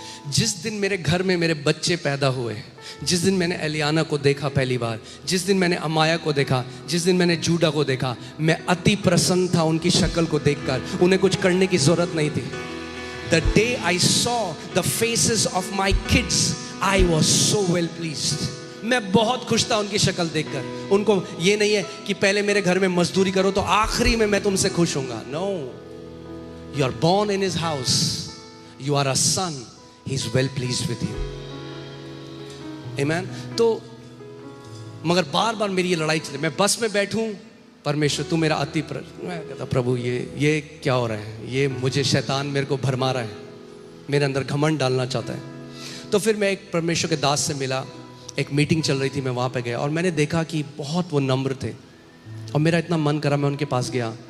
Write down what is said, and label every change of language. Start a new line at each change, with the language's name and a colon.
Hindi: जिस दिन मेरे घर में मेरे बच्चे पैदा हुए, जिस दिन मैंने एलियाना को देखा पहली बार, जिस दिन मैंने अमाया को देखा, जिस दिन मैंने जूडा को देखा, मैं अति प्रसन्न था उनकी शक्ल को देखकर। उन्हें कुछ करने की जरूरत नहीं थी।
English: The day I saw the faces of my kids, I was so well pleased.
Hindi: मैं बहुत खुश था उनकी शक्ल देखकर। उनको ये नहीं है कि पहले मेरे घर में मजदूरी करो तो आखिरी में मैं तुमसे खुश होऊंगा।
English: No, you are born in his house, you are a son, he is well pleased with you. Amen.
Hindi: तो मगर बार बार मेरी ये लड़ाई चली। मैं बस में बैठूं, परमेश्वर तू मेरा अति मैं कहता प्रभु ये क्या हो रहा है, ये मुझे शैतान मेरे को भरमा रहा है, मेरे अंदर घमंड डालना चाहता है। तो फिर मैं एक परमेश्वर के दास से मिला, एक मीटिंग चल रही थी, मैं वहाँ पे गया और मैंने देखा कि बहुत वो नम्र थे और मेरा इतना मन करा मैं उनके पास गया।